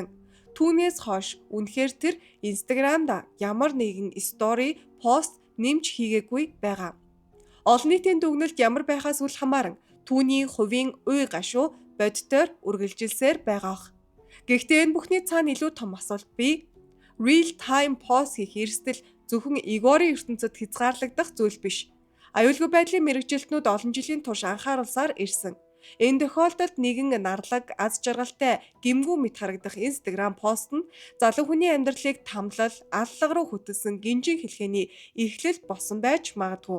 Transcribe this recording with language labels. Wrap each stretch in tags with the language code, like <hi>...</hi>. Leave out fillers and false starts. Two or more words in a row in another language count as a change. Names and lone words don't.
<mn>Түүнээс хойш үнэхээр тэр Instagram-да ямар нэгэн story пост нэмж хийгээгүй байгаа. Олон нийтийн дүгнэлт ямар байхаас үл хамааран түүний хувийн уй гашуу бодитоор үргэлжилсээр байгаах. Гэхдээ энэ бүхний цаана илүү том асуулт бий.</mn> <en>Real time post</en> <mn>хийх эрсдэл зөвхөн Игорийн ертөнцид хязгаарлагдах зүйл биш. Аюулгүй байдлын мэргэжилтнүүд олон жилийн турш анхааруулсаар ирсэн. Энэ тохиолдолд нэгэн нарлаг, аз жаргалтай, гэмгүй мэт харагдах Instagram пост нь залуу хүний амьдралыг тамлал, аллага руу хөтөлсөн гинжин хэлхээний эхлэл болсон байж магадгүй.</mn>